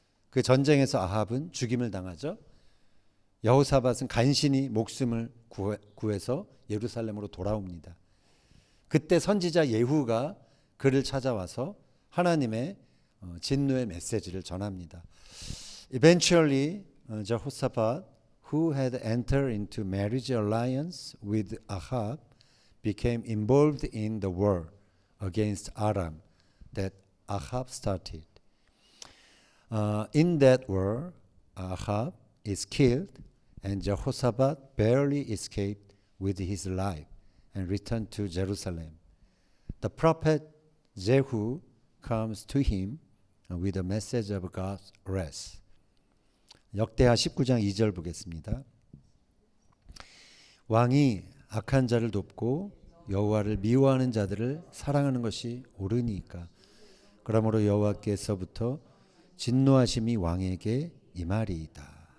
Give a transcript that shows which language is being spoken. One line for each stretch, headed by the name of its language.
Korean: 그 전쟁에서 아합은 죽임을 당하죠. 여호사밧은 간신히 목숨을 구해서 예루살렘으로 돌아옵니다. 그때 선지자 예후가 그를 찾아와서 하나님의 진노의 메시지를 전합니다.
English: Eventually, Jehoshaphat, who had entered into marriage alliance with Ahab, became involved in the war against Aram that Ahab started. In that war, Ahab is killed, and Jehoshaphat barely escaped with his life and returned to Jerusalem. The prophet Jehu comes to him with a message of God's wrath.
Korean: 역대하 19장 2절 보겠습니다. 왕이 악한 자를 돕고 여호와를 미워하는 자들을 사랑하는 것이 옳으니까. 그러므로 여호와께서부터 진노하심이 왕에게 임하리이다.